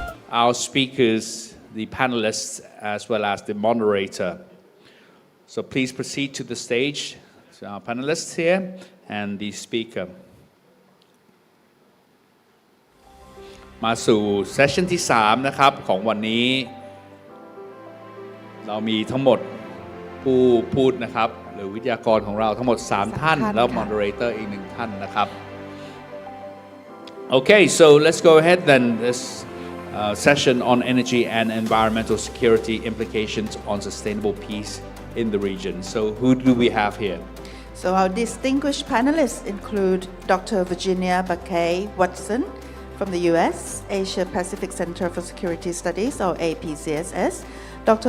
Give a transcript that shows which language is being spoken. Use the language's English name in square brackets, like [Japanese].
[English] our speakers, the panelists, as well as the moderator. So please proceed to the stage, to our panelists here and the speaker. [Thai] มาสู่เซสชั่นที่3นะครับของวันนี้เรามีทั้งหมดผู้พูดนะครับหรือวิทยากรของเราทั้งหมด3ท่านแล้ว moderator อีก1ท่านนะครับ [English] Okay, so let's go ahead then. This session on energy and environmental security implications on sustainable peace in the region. So who do we have here? So our distinguished panelists include Dr. Virginia Bakay-Watson from the US, Asia Pacific Center for Security Studies, or APCSS, Dr.